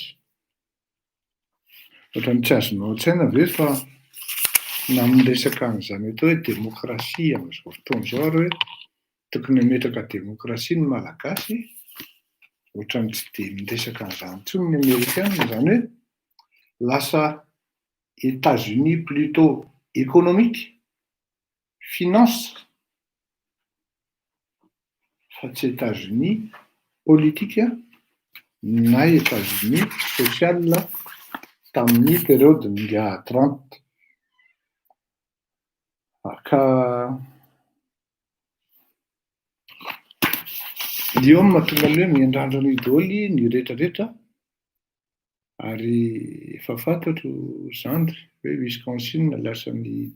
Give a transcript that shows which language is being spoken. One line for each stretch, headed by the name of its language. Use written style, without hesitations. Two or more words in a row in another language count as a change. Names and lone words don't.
Malagasy: Ohatran'ny tsy azonao an-tsaina ve fa na amin'ny resaka an'izany atao hoe démocratie amin'izao fotoana izao ary hoe tokony hametraka démocratie ny malagasy, ohatran'ny tsy dia miresaka an'izany intsony ny Amerikanina, zany hoe lasa États-Unis
French: plutôt économique, finance,
Malagasy: fa tsy États-Unis politika na États-Unis social tamin'ny période-nga Trump. Ka io mahatonga hoe miandrandra idoly ny rehetrarehetra, ary efa fantatro zandry hoe Wisconsin lasan'ny